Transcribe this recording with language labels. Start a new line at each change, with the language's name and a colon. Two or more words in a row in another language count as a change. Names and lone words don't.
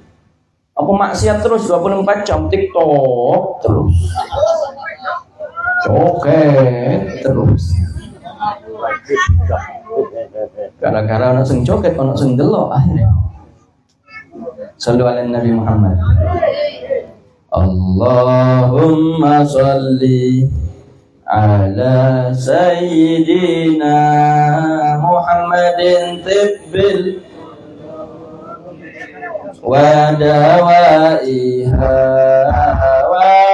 Javanese: Apa maksiat terus 24 jam TikTok terus. Joget terus. Gara-gara ana sing joget, ana sing delok akhirnya.
Arabic: صلوا على النبي محمد اللهم صل على سيدنا محمد طب ودوائها و